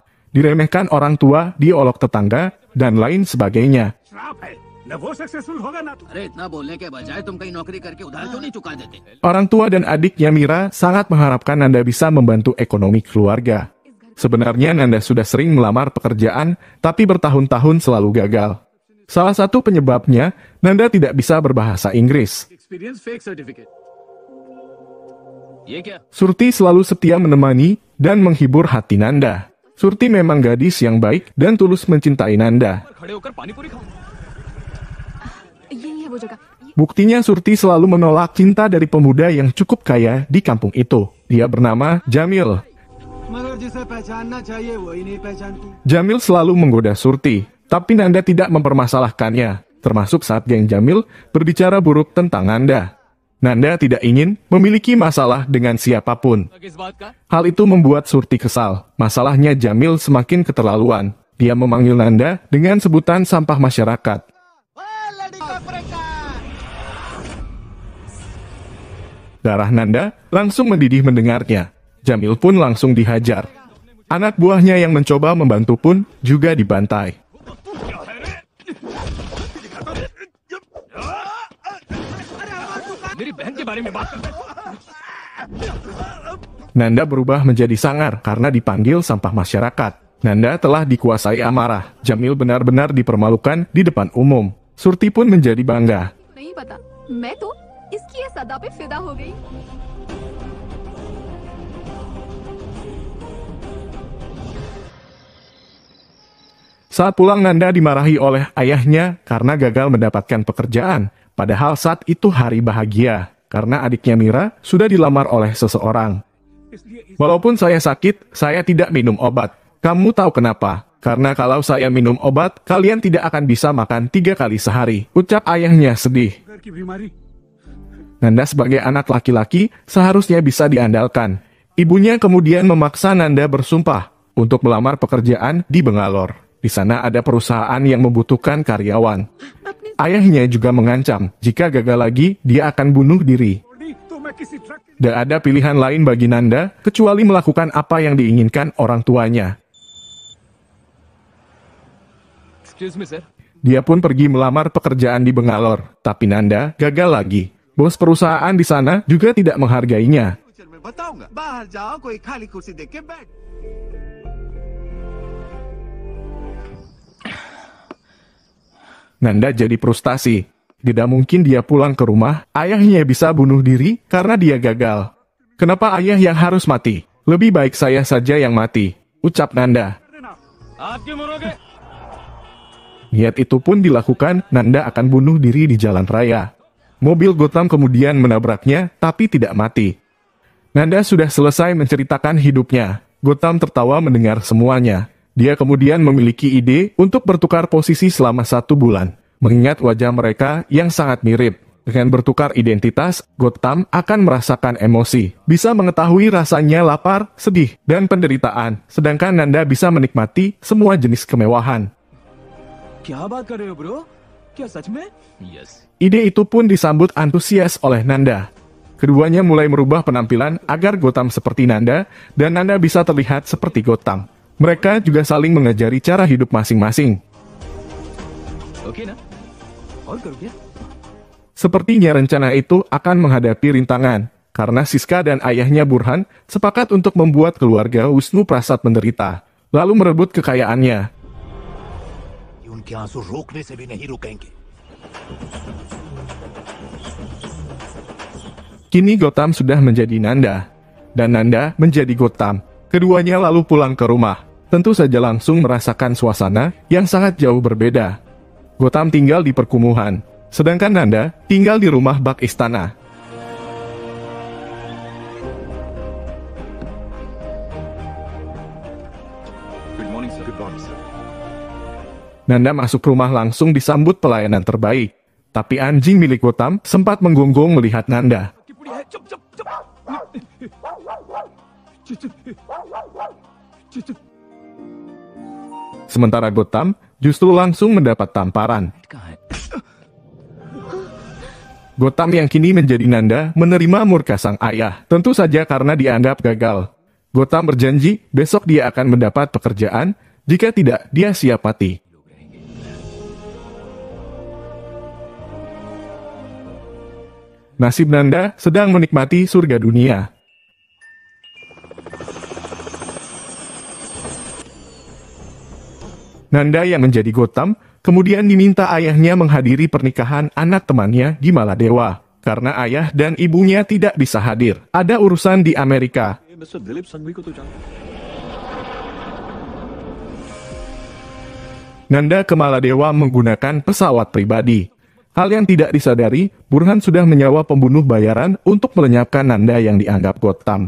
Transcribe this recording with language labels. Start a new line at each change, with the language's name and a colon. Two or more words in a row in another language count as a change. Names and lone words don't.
Indonesian: Diremehkan orang tua, diolok tetangga, dan lain sebagainya.
Hindi: अरे इतना बोलने के बजाय तुम कहीं नौकरी करके उधार क्यों नहीं चुका देते?
Indonesian: Orang tua dan adiknya Mira sangat mengharapkan Nanda bisa membantu ekonomi keluarga. Sebenarnya Nanda sudah sering melamar pekerjaan, tapi bertahun-tahun selalu gagal. Salah satu penyebabnya, Nanda tidak bisa berbahasa Inggris.
Hindi: ये क्या?
Indonesian: Surti selalu setia menemani dan menghibur hati Nanda. Surti memang gadis yang baik dan tulus mencintai Nanda.
Hindi: खड़े होकर पानी पूरी खाओ. यही है वो जगह.
Indonesian: Buktinya Surti selalu menolak cinta dari pemuda yang cukup kaya di kampung itu. Dia bernama Jamil.
Hindi: मगर जिसे पहचानना चाहिए वही नहीं पहचानती.
Indonesian: Jamil selalu menggoda Surti, tapi Nanda tidak mempermasalahkannya, termasuk saat geng Jamil berbicara buruk tentang Nanda. Nanda tidak ingin memiliki masalah dengan siapapun.
Hindi: किस बात का?
Indonesian: Hal itu membuat Surti kesal. Masalahnya Jamil semakin keterlaluan. Dia memanggil Nanda dengan sebutan sampah masyarakat. Darah Nanda langsung mendidih mendengarnya. Jamil pun langsung dihajar. Anak buahnya yang mencoba membantu pun juga dibantai.
Hindi: मेरी बहन के बारे में बात कर.
Indonesian: Nanda berubah menjadi sangar karena dipanggil sampah masyarakat. Nanda telah dikuasai amarah. Jamil benar-benar dipermalukan di depan umum. Surti pun menjadi bangga.
Hindi: नहीं पता. मैं तो इसकी ये सदा पे फिदा हो गई.
Indonesian: Saat pulang Nanda dimarahi oleh ayahnya karena gagal mendapatkan pekerjaan. Padahal saat itu hari bahagia. karena adiknya Mira sudah dilamar oleh seseorang. Walaupun saya sakit, saya tidak minum obat. Kamu tahu kenapa? Karena kalau saya minum obat, kalian tidak akan bisa makan 3 kali sehari, ucap ayahnya sedih.
Hindi: घर की बीमारी
Indonesian: Nanda sebagai anak laki-laki seharusnya bisa diandalkan. Ibunya kemudian memaksa Nanda bersumpah untuk melamar pekerjaan di Bangalore. Di sana ada perusahaan yang membutuhkan karyawan. Ayahnya juga mengancam, jika gagal lagi, dia akan bunuh diri.
Hindi: तो मैं किसी ट्रक
Indonesian: Tidak ada pilihan lain bagi Nanda, kecuali melakukan apa yang diinginkan orang tuanya.
English: excuse me sir
Indonesian: Dia pun pergi melamar pekerjaan di Bangalore, tapi Nanda gagal lagi. Bos perusahaan di sana juga tidak menghargainya.
Hindi: फ्यूचर में बताऊंगा बाहर जाओ कोई खाली कुर्सी देख के बैठ
Indonesian: Nanda jadi frustasi. Tidak mungkin dia pulang ke rumah, ayahnya bisa bunuh diri karena dia gagal. Kenapa ayah yang harus mati? Lebih baik saya saja yang mati, ucap Nanda.
Hindi: आप क्यों मरोगे
Indonesian: Niat itu pun dilakukan, Nanda akan bunuh diri di jalan raya. Mobil Gotham kemudian menabraknya, tapi tidak mati. Nanda sudah selesai menceritakan hidupnya. Gotham tertawa mendengar semuanya. Dia kemudian memiliki ide untuk bertukar posisi selama 1 bulan. Mengingat wajah mereka yang sangat mirip. Dengan bertukar identitas, Gotham akan merasakan emosi. Bisa mengetahui rasanya lapar, sedih, dan penderitaan. Sedangkan Nanda bisa menikmati semua jenis kemewahan.
Hindi: क्या बात कर रहे हो ब्रो क्या सच में यस
Indonesian: Ide itu pun disambut antusias oleh Nanda. Keduanya mulai merubah penampilan agar Gotham seperti Nanda, dan Nanda bisa terlihat seperti Gotham. Mereka juga saling mengajari cara hidup masing-masing.
Hindi: ओके ना और करो क्या
Indonesian: Sepertinya rencana itu akan menghadapi rintangan, karena Siska dan ayahnya Burhan sepakat untuk membuat keluarga Wisnu Prasad menderita, lalu merebut kekayaannya.
Hindi: उनके आंसू रोकने से भी नहीं रुकेंगे
Indonesian: Kini Gotham sudah menjadi Nanda, dan Nanda menjadi Gotham. Keduanya lalu pulang ke rumah. Tentu saja langsung merasakan suasana yang sangat jauh berbeda. Gotham tinggal di perkumuhan, sedangkan Nanda tinggal di rumah bak istana.
English: good morning sir good morning sir
Indonesian: Nanda masuk rumah langsung disambut pelayanan terbaik. Tapi anjing milik Gotham sempat menggonggong melihat Nanda.
Hindi: की पुड़ी है चुप चुप चुप चुप चुप चुप
Indonesian: Sementara Gotham justru langsung mendapat tamparan.
Hindi: कहाँ है
Indonesian: Gotham yang kini menjadi Nanda menerima murka sang ayah, tentu saja karena dianggap gagal. Gotham berjanji besok dia akan mendapat pekerjaan, jika tidak dia siap mati. Nasib Nanda sedang menikmati surga dunia. Nanda yang menjadi Gotham kemudian diminta ayahnya menghadiri pernikahan anak temannya di Maladewa. Karena ayah dan ibunya tidak bisa hadir. Ada urusan di Amerika.
Hindi: मिस्टर दिलीप संघवी को तो जानते
Indonesian: Nanda ke Maladewa menggunakan pesawat pribadi. Hal yang tidak disadari, Burhan sudah menyewa pembunuh bayaran untuk melenyapkan Nanda yang dianggap Gotham.